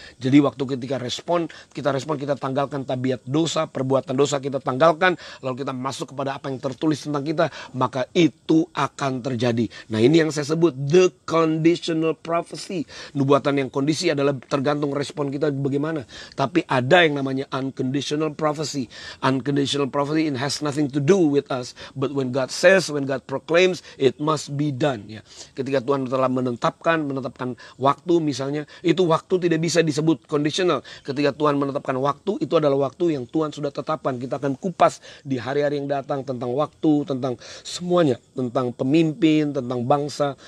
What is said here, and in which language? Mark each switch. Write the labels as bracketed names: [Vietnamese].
[Indonesian] Jadi waktu ketika kita tanggalkan tabiat dosa, perbuatan dosa kita tanggalkan, lalu kita masuk kepada apa yang tertulis tentang kita, maka itu akan terjadi. Nah, ini yang saya sebut [English] the conditional prophecy. [Indonesian] Nubuatan yang kondisi adalah tergantung respon kita bagaimana. Tapi ada yang namanya unconditional prophecy. [English] Unconditional prophecy, it has nothing to do with us, but when God says, when God proclaims, it must be done. [Indonesian] Ya. Ketika Tuhan telah menetapkan waktu misalnya, itu waktu tidak bisa disebut conditional. Ketika Tuhan menetapkan waktu, itu adalah waktu yang Tuhan sudah tetapkan. Kita akan kupas di hari-hari yang datang tentang waktu, tentang semuanya, tentang pemimpin, tentang bangsa.